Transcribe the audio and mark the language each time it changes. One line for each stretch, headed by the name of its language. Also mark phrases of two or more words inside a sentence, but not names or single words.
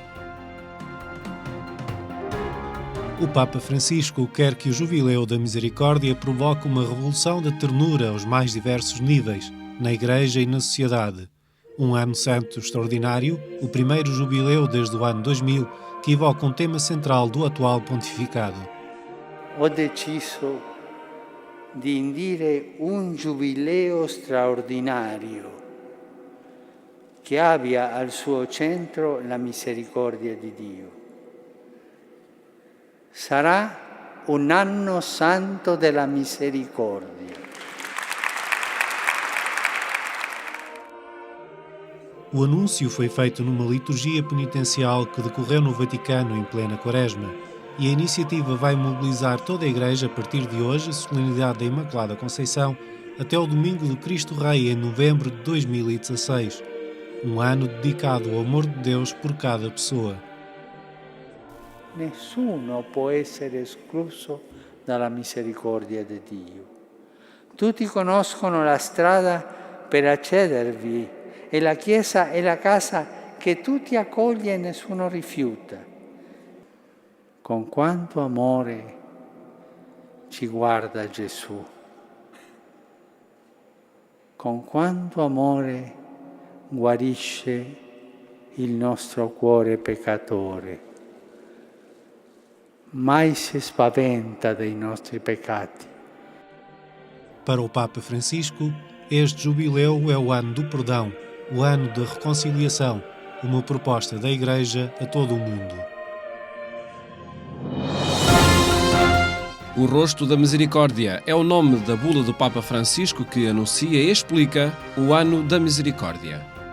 Portuguese: O Papa Francisco quer que o Jubileu da Misericórdia provoque uma revolução de ternura aos mais diversos níveis, na Igreja e na sociedade. Um ano santo extraordinário, o primeiro jubileu desde o ano 2000, que evoca um tema central do atual pontificado.
Italian: Ho deciso di indire un giubileo straordinario che abbia al suo centro la misericordia di Dio. Sarà un anno santo della misericordia.
Portuguese: O anúncio foi feito numa liturgia penitencial que decorreu no Vaticano em plena Quaresma, e a iniciativa vai mobilizar toda a Igreja a partir de hoje, a solenidade da Imaculada Conceição, até o Domingo do Cristo Rei em novembro de 2016. Um ano dedicado ao amor de Deus por cada pessoa.
Italian: Nessuno può essere escluso dalla misericordia di Dio. Tutti conoscono la strada per accedervi e la Chiesa è la casa che tutti accoglie e nessuno rifiuta. Con quanto amore ci guarda Gesù. Con quanto amore guarisce il nostro cuore peccatore. Mai si spaventa dei nostri peccati.
Portuguese: Para o Papa Francisco, este jubileu é o ano do perdão, o ano da reconciliação, uma proposta da Igreja a todo o mundo. O Rosto da Misericórdia é o nome da bula do Papa Francisco que anuncia e explica o Ano da Misericórdia.